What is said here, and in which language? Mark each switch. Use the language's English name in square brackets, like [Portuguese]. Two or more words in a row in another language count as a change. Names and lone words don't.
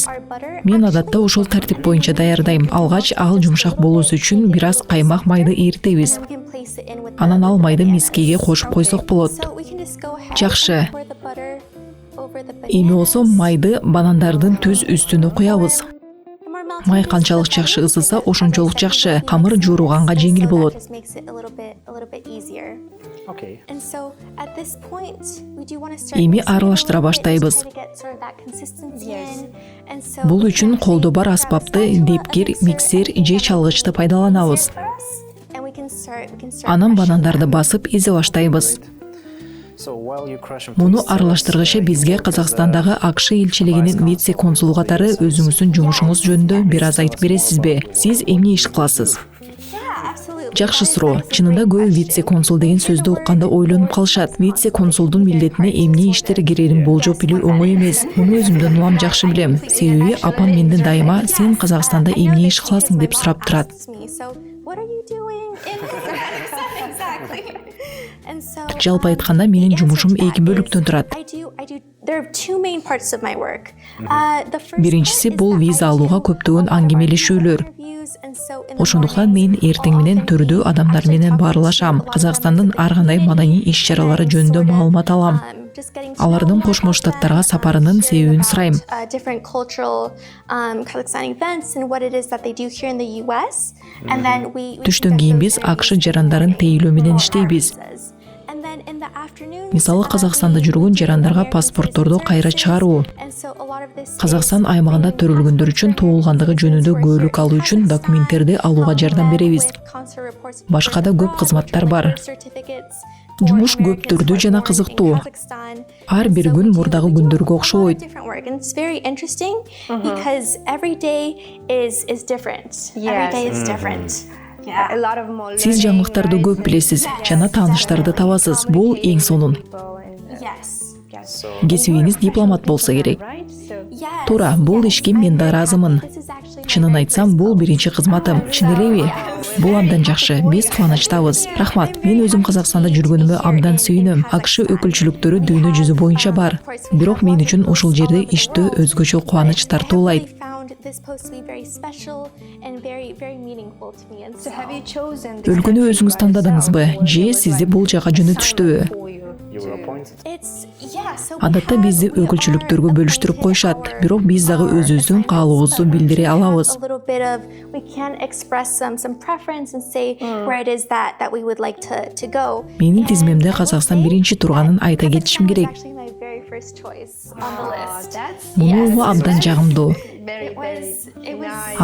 [Kyrgyz] Мен адатта ошол тартип боюнча даярдайм. Алгач ал жумшак болуусу үчүн бир аз каймак майды эритебиз. Анан ал майды мискеге кошуп койсок болот. Жакшы. Эми болсо майды банандардын түз үстүнө куябыз. Май канчалык жакшы ысыса, ошончолук жакшы. Камыр жууруганга жеңил болот. [English] Just makes it a little bit easier. Okay. And so at this point, we do want to start [Kyrgyz] Эми [English] mixing a [Kyrgyz] аралаштыра [English] little bit, [Kyrgyz] баштайбыз. [English] try to get sort of that consistency in. And so [Kyrgyz] Бул [English] we [Kyrgyz] үчүн [English] can [Kyrgyz] колдо бар [English] actually [Kyrgyz] аспапты, [English] grab a [Kyrgyz] депкир, [English] mixer [Kyrgyz] миксер же чалгычты пайдаланабыз. [English] for us, and we can start [Kyrgyz] Анан [English] crushing [Kyrgyz] банандарды [English] them. [Kyrgyz] басып эзе баштайбыз. [English] So while you crush and [Kyrgyz] Муну [English] please tell us, [Kyrgyz] аралаштыргыча бизге [English] you work with [Kyrgyz] Казакстандагы АКШ элчилигинин вице консулу катары өзүңүздүн жумушуңуз жөнүндө бир аз айтып бересизби? Сиз эмне иш кыласыз? [English] Yeah, absolutely. [Kyrgyz] Жакшы суроо. Чынында көбү вице консул деген сөздү укканда ойлонуп калышат. Вице консулдун милдетине эмне иштер кирерин болжоп билүү оңой эмес. Муну өзүмдөн улам жакшы билем. Себеби апам менден дайыма сен Казакстанда эмне иш кыласың деп сурап турат. [English] So what are you doing in exactly? And so [Kyrgyz] Жалпы айтканда менин жумушум эки бөлүктөн турат. [English] I do. There are two main parts of my work. The first [Kyrgyz] Биринчиси [English] part is [Kyrgyz] бул [English] that [Kyrgyz] виза [English] I [Kyrgyz] алууга [English] do [Kyrgyz] көптөгөн аңгемелешүүлөр. [English] interviews, and so in the [Kyrgyz] Ошондуктан мен [English] mornings, [Kyrgyz] эртең менен төрдө адамдар менен баарлашам. Казакстандын ар кандай маданий иш-чаралары жөнүндө маалымат алам. [English] just getting to [Kyrgyz] Алардын [English] know [Kyrgyz] Кошмо [English] about [Kyrgyz] Штаттарга [English] them, [Kyrgyz] сапарынын [English] hearing [Kyrgyz] себебин [English] about, [Kyrgyz] сурайм. [English] Different cultural Kazakhstan events and what it is that they do here in the US. And then we [Kyrgyz] Түштөн [English] conduct [Kyrgyz] кийин [English] those [Kyrgyz] биз [English] interviews [Kyrgyz] АКШ жарандарын тейлөө менен иштейбиз. [English] And then in the afternoons, [Kyrgyz] Мисалы Казакстанда жүргөн жарандарга паспортторду кайра чыгаруу. [English] and so a lot of this is [Kyrgyz] Казакстан аймагында төрөлгөндөр үчүн туулгандыгы жөнүндө көөлүк алуу үчүн документтерди алууга жардам беребиз. Башка да көп кызматтар бар. Жумуш көп түрдүү жана кызыктуу. Ар бир күн мурдагы күндөргө окшобойт. [English] It's very interesting because every day is different. Every day is different. A lot of more [Kyrgyz] Сиз жаңылыктарды көп билесиз жана тааныштарды табасыз. Бул эң сонун. [English] Yes. [Kyrgyz] Кесибиңиз дипломат болсо керек. [English] right? So Yes. [Kyrgyz] Туура, бул ишке мен да ыраазымын. [English] This is actually [Kyrgyz] Чынын айтсам, бул биринчи кызматым. Чын элеби? Бул абдан жакшы. Биз кубанычтабыз. Рахмат. Мен өзүм Казакстанда жүргөнүмө абдан сүйүнөм. АКШ өкүлчүлүктөрү дүйнө жүзү боюнча бар. Бирок мен үчүн ушул жерде иштөө өзгөчө кубаныч тартуулайт. [English] found this post to be very special and very meaningful to me. And so have you chosen this [Kyrgyz] Өлкөнү [English] country [Kyrgyz] өзүңүз [English] by [Kyrgyz] тандадыңызбы? [English] yourself, or [Kyrgyz] Же [English] it was [Kyrgyz] сизди [English] like [Kyrgyz] бул жака жөнөтүштүбү? [English] for you You were to- appointed. it's so [Kyrgyz] Адатта бизди өкүлчүлүктөргө бөлүштүрүп коюшат. Бирок биз дагы өзүбүздүн каалообузду билдире алабыз. [English] A little bit of we can express some preference and say where it is that we would like to go. [Kyrgyz] Менин тизмемде Казакстан биринчи турганын айта кетишим [English] Kazakhstan was [Kyrgyz] керек. [English] actually my very first choice on the list. That's [Kyrgyz] Муну угуу абдан жагымдуу. [English] very, It was